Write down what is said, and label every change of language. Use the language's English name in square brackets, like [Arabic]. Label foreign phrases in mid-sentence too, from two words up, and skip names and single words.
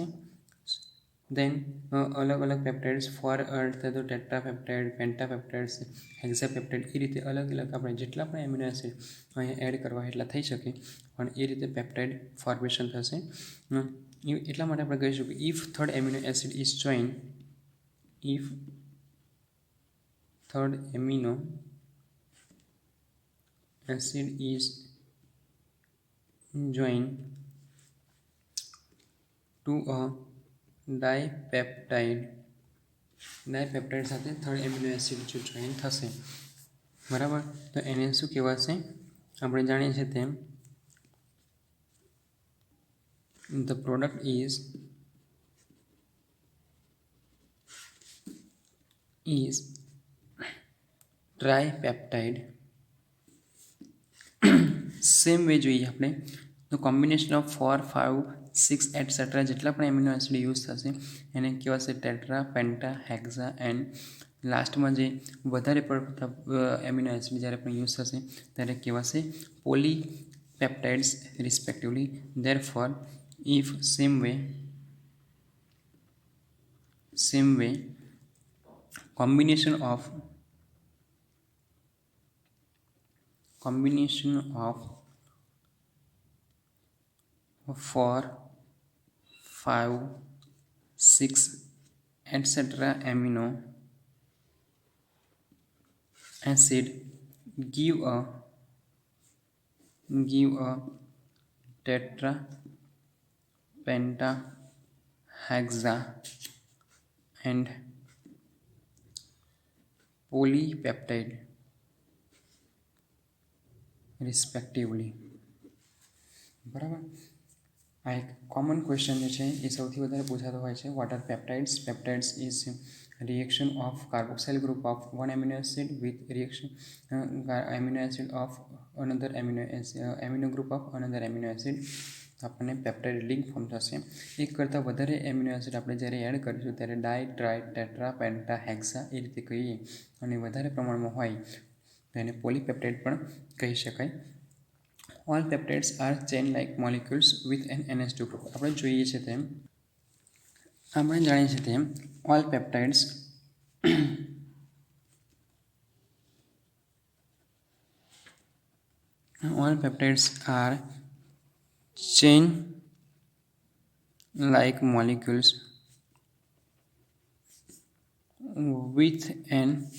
[Gujarati] દેન અલગ અલગ પેપ્ટાઇડ્સ ફોર તો ટેટ્રાપેપ્ટાઇડ, પેન્ટાપેપ્ટાઇડ્સ, હેક્સાપેપ્ટાઇડ એ રીતે અલગ અલગ આપણે જેટલા પણ [English] amino acid [Gujarati] અહીંયા એડ કરવા એટલા થઈ શકે પણ એ રીતે [English] peptide formation [Gujarati] થશે. એટલા માટે આપણે કહીશું કે [English] if third amino acid is join, if third amino acid is joined to a dipeptide [Gujarati] સાથે [English] third amino acid [Gujarati] જો જોઈન થશે બરાબર તો એને શું કહેવાશે આપણે જાણીએ છીએ તેમ [English] the product is [Gujarati] ટ્રાયપેપ્ટાઇડ. [English] same way [Gujarati] જોઈએ આપણે તો [English] combination of 4, 5, 6 etcetera [Gujarati] જેટલા પણ [English] amino acid use [Gujarati] થશે એને કહેવાશે [English] tetra, penta, hexa and [Gujarati] લાસ્ટમાં જે વધારે પડતા [English] amino acid [Gujarati] જ્યારે પણ યુઝ થશે ત્યારે કહેવાશે [English] polypeptides respectively. therefore if same way combination of 4, 5, 6 etc. amino acid give a tetra, penta, hexa and polypeptide respectively. [Gujarati] બરાબર, આ એક [English] common question [Gujarati] જે છે એ સૌથી વધારે પૂછાતો હોય છે. [English] What are peptides? peptides is reaction of carboxyl group of one amino acid with reaction amino acid of another amino group of another amino acid. [Gujarati] આપણને [English] peptide link [Gujarati] ફોર્મ થશે. એક કરતાં વધારે [English] amino acid [Gujarati] આપણે જ્યારે એડ કરીશું ત્યારે ડાય, ટ્રાય, ટેટ્રા, પેન્ટા, હેક્સા એ રીતે કહીએ અને વધારે પ્રમાણમાં હોય તો એને પોલીપેપ્ટાઇડ પણ કહી શકાય. [English] All peptides are chain like molecules with an NH2 group. [Gujarati] આપણે જોઈએ છીએ તેમ આપણે જાણીએ છીએ તેમ [English] all peptides are chain like molecules with an